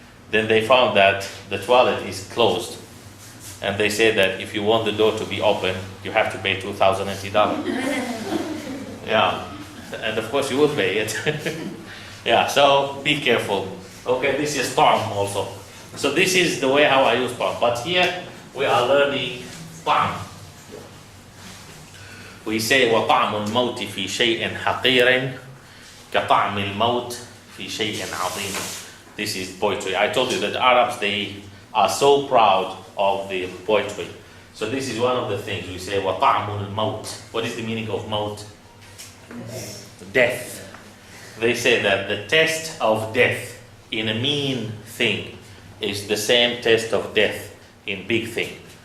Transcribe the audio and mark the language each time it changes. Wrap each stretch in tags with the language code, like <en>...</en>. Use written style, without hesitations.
<en>Then they found that the toilet is closed. And they say that if you want the door to be open, you have to pay $2,000 NT. Yeah. And of course you will pay it. Yeah, so be careful. Okay, this is طعم also. So this is the way how I use طعم. But here we are learning طعم. We say</en> <ar>وطعم الموت في شيء حقير كطعم الموت في شيء عظيم.</ar> <en>This is poetry. I told you that Arabs, they are so proud of the poetry. So this is one of the things we say</en> <ar>وطعم الموت.</ar> <en>What is the meaning of موت? Death. They say that the test of death in a mean thing is the same test of death in big thing.</en>